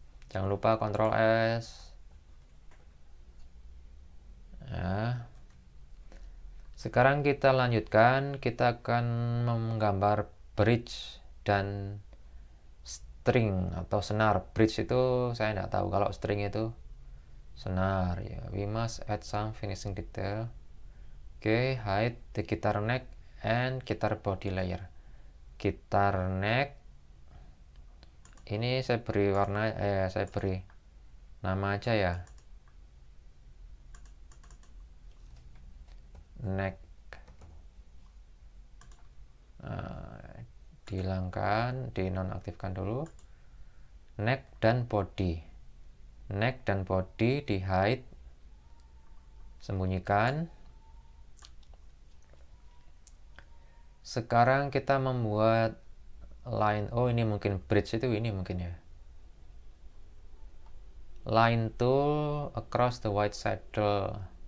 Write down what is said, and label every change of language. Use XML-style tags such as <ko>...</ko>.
<id>Jangan lupa Ctrl S ya. Sekarang kita lanjutkan, kita akan menggambar bridge dan string atau senar. Bridge itu saya tidak tahu, kalau string itu senar ya.</id> <en>We must add some finishing detail. Oke, hide the guitar neck and guitar body layer.</en> <id>Guitar neck ini saya beri warna, saya beri nama aja ya, neck. Dihilangkan, dinonaktifkan dulu, neck dan body. neck dan body di hide, sembunyikan. Sekarang kita membuat line, oh ini mungkin bridge itu ini mungkin ya.</id> <en>Line tool across the white saddle.</en>